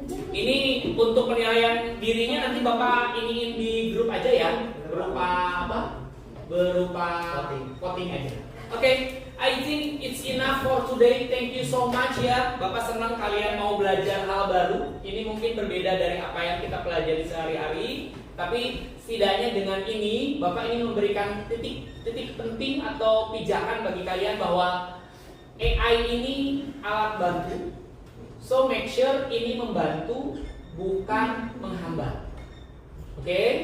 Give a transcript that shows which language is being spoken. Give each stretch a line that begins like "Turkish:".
Indonesian: Ini untuk penilaian dirinya nanti Bapak iniin di grup aja ya. Berupa apa? Berupa voting aja.
English: Oke, I think it's enough for today. Thank you so much
Indonesian: ya. Bapak senang kalian mau belajar hal baru. Ini mungkin berbeda dari apa yang kita pelajari sehari-hari. Tapi setidaknya dengan ini Bapak ingin memberikan titik penting atau pijakan bagi kalian bahwa AI ini alat bantu.
English: So make sure
Indonesian: ini membantu bukan menghambat. Oke?